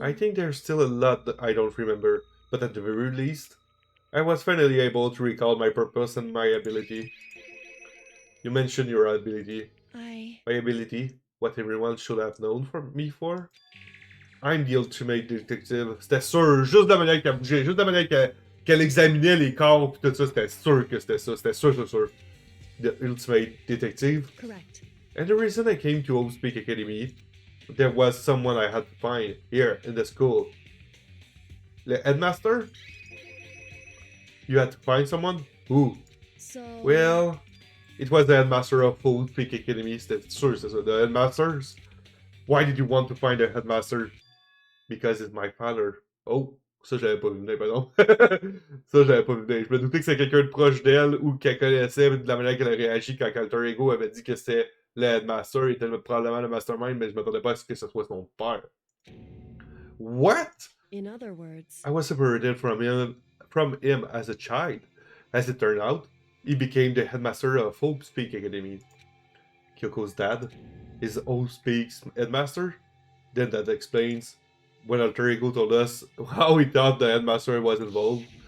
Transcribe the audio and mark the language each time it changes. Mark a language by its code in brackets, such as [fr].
[en] I think there's still a lot that I don't remember, but at the very least, I was finally able to recall my purpose and my ability. You mentioned your ability. My ability, what everyone should have known me for? I'm the ultimate detective. [fr] C'était sûr, juste de la manière qu'elle bougeait, juste de la manière qu'elle examinait les corps pis tout ça, c'était sûr que c'était ça. C'était sûr, sûr, sûr. [en] The ultimate detective. Correct. And the reason I came to Home Speak Academy, there was someone I had to find here in the school. The headmaster? You had to find someone? Who? So... Well, it was the headmaster of Home Speak Academy. [fr] C'était sûr, c'est ça. [en] The headmasters? Why did you want to find a headmaster? Because it's my father. [fr] Oh, ça j'avais pas vu venir, pardon. Ça j'avais pas vu venir. Je me doutais que c'était quelqu'un de proche d'elle ou qu'elle connaissait de la manière qu'elle a réagi quand Alter Ego avait dit que c'était le headmaster, il était probablement le mastermind, mais je m'attendais pas à ce que ce soit son père. [en] What? In other words... I was separated from him as a child. As it turned out, he became the headmaster of Hope Speak Academy. Kyoko's dad is Hope Speak's headmaster? Then that explains when Alter Ego told us how he thought the headmaster was involved.